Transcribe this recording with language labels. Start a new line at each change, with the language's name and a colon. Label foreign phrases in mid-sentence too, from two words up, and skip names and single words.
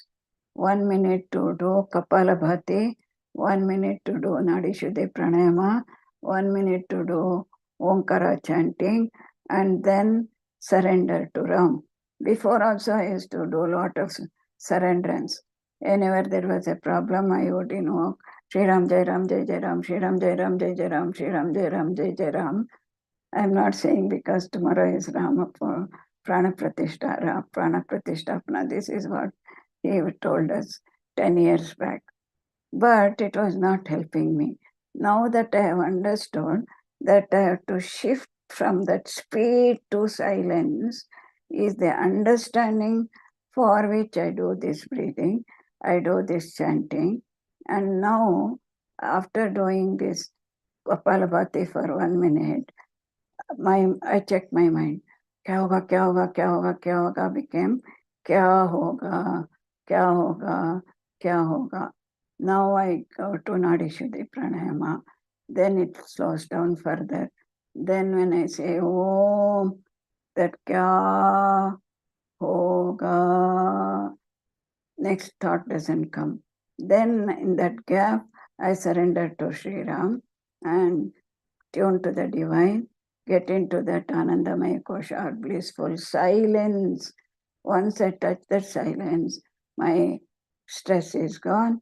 English: 1 minute to do Kapalabhati, 1 minute to do Nadi Shuddhi Pranayama, 1 minute to do Omkara chanting, and then surrender to Ram. Before also I used to do a lot of surrenderance. Whenever there was a problem, I would invoke
Hindi: श्री राम जय राम जय जय राम, श्री राम जय राम जय जय राम, श्री राम जय राम जय जय राम.
English: I'm not saying because tomorrow is Rama Prana Pratishtha, Prana Pratishtapana. This is what he told us 10 years back. But it was not helping me. Now that I have understood that I have to shift from that speed to silence is the understanding for which I do this breathing, I do this chanting. And now, after doing this Kapalabhati for 1 minute, I check my mind.
Hindi: क्या होगा, क्या होगा, क्या होगा, क्या होगा became क्या होगा, क्या होगा, क्या होगा.
English: Now I go to Nadi Shuddhi Pranayama. Then it slows down further. Then when I say Om, that
Hindi: क्या होगा,
English: next thought doesn't come. Then in that gap, I surrender to Sri Ram and tune to the divine, get into that
Sanskrit: आनन्दमय कोश
English: or blissful silence. Once I touch that silence, my stress is gone.